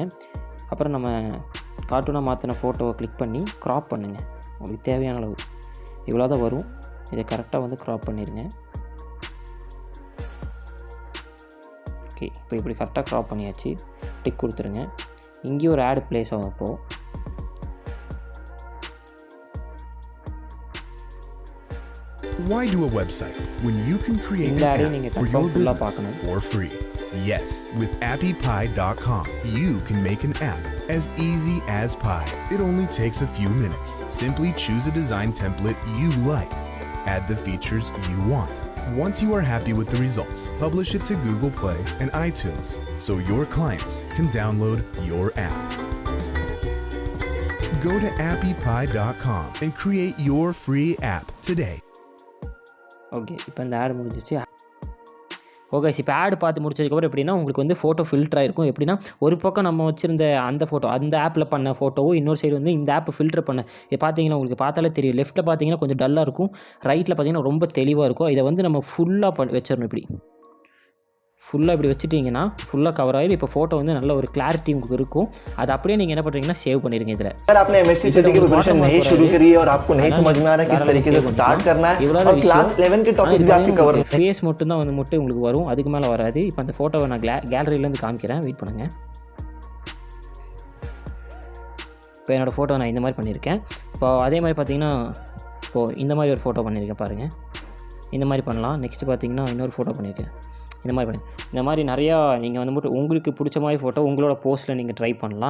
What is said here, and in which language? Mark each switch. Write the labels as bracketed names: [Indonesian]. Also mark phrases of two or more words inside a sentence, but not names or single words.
[Tamil] அப்புறம் நம்ம கார்ட்டூனாக மாற்றின ஃபோட்டோவை கிளிக் பண்ணி க்ராப் பண்ணுங்கள். உங்களுக்கு தேவையான அளவு இவ்வளோ தான் வரும். இதை கரெக்டாக வந்து க்ராப் பண்ணிடுங்க. ஓகே, இப்போ இப்படி கரெக்டாக க்ராப் பண்ணியாச்சு. டிக் கொடுத்துருங்க. இங்கேயும் ஒரு [English] ad place [Tamil] ஆகும். அப்போது [English] why do a website when you can create an app for your business for free? Yes, with appypie.com, you can make an app as easy as pie. It only takes a few minutes. Simply choose a design template you like. Add the features you want. Once you are happy with the results, publish it to Google Play and iTunes so your clients can download your app. Go to appypie.com and create your free app today. [Tamil] ஓகே, இப்போ இந்த ஆட் முடிஞ்சிச்சு. ஓகே, இப்போ ஆட் பார்த்து முடிச்சதுக்கப்புறம் எப்படின்னா உங்களுக்கு வந்து [English] photo filter [Tamil] ஆகிருக்கும். எப்படின்னா ஒரு பக்கம் நம்ம வச்சுருந்த அந்த ஃபோட்டோ, அந்த ஆப்பில் பண்ண ஃபோட்டோவும், இன்னொரு சைடு வந்து இந்த [English] app filter [Tamil] பண்ண. இது பார்த்தீங்கன்னா உங்களுக்கு பார்த்தாலே தெரியும். லெஃப்ட்டில் பார்த்தீங்கன்னா கொஞ்சம் டல்லாக இருக்கும், ரைட்டில் பார்த்தீங்கன்னா ரொம்ப தெளிவாக இருக்கும். இதை வந்து நம்ம ஃபுல்லாக வச்சிடணும். இப்படி வச்சுட்டிங்கன்னா ஃபுல்லாக கவர் ஆகிடும். இப்போ ஃபோட்டோ வந்து நல்ல ஒரு கிளாரிட்டி உங்களுக்கு இருக்கும். அது அப்படியே நீங்கள் என்ன பண்ணுறீங்கன்னா சேவ் பண்ணிடுங்க. இதில் [Hindi] आपने MSc सिटी की प्रिपरेशन नहीं शुरू करी है और आपको नहीं समझ में आ रहा है किस तरीके से स्टार्ट करना है और क्लास 11 के टॉपिक भी आपके कवर [Tamil] ஃபேஸ் மட்டும் தான் வந்து உங்களுக்கு வரும், அதுக்கு மேலே வராது. இப்போ அந்த ஃபோட்டோவை நான் கேலரியிலேருந்து காமிக்கிறேன், வெயிட் பண்ணுங்கள். இப்போ என்னோடய ஃபோட்டோ நான் இந்த மாதிரி பண்ணியிருக்கேன். இப்போ அதே மாதிரி பார்த்தீங்கன்னா இப்போது இந்த மாதிரி ஒரு ஃபோட்டோ பண்ணியிருக்கேன் பாருங்கள். இந்த மாதிரி பண்ணலாம். நெக்ஸ்ட்டு பார்த்தீங்கன்னா இன்னொரு ஃபோட்டோ பண்ணியிருக்கேன். இந்த மாதிரி நிறையா நீங்கள் வந்து மட்டும் உங்களுக்கு பிடிச்ச மாதிரி ஃபோட்டோ உங்களோட போஸ்ட்டில் நீங்கள் ட்ரை பண்ணலாம்.